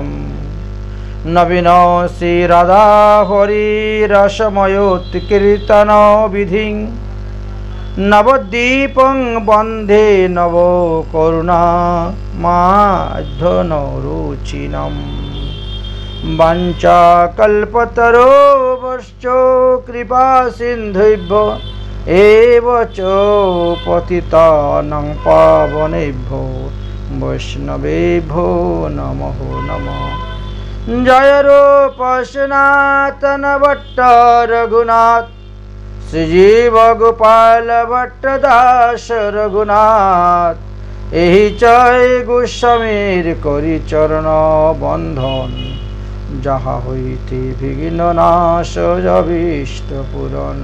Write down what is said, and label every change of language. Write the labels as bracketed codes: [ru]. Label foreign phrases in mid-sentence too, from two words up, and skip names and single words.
[sa] নবীন শ্রী রাধা হরি রসময়োৎকীর্তন বিধিং নবদ্বীপং বন্ধে নব করুণা মাধন রুচিনম। বাঞ্ছা কল্পতরুভ্যশ্চ কৃপা সিন্ধুভ্যো এব চ পতিতানাং পাবনেভ্যো বৈষ্ণবেভ্যো নমো নমঃ। [bn] জয় রূপ সনাতন ভট্ট রঘুনাথ শ্রীজীব গোপাল ভট্ট দাস রঘুনাথ। এই জয় গোস্বামীর করি চরণ বন্ধন, যাহা হইতে বিঘ্ন নাশ অভীষ্ট পূরণ।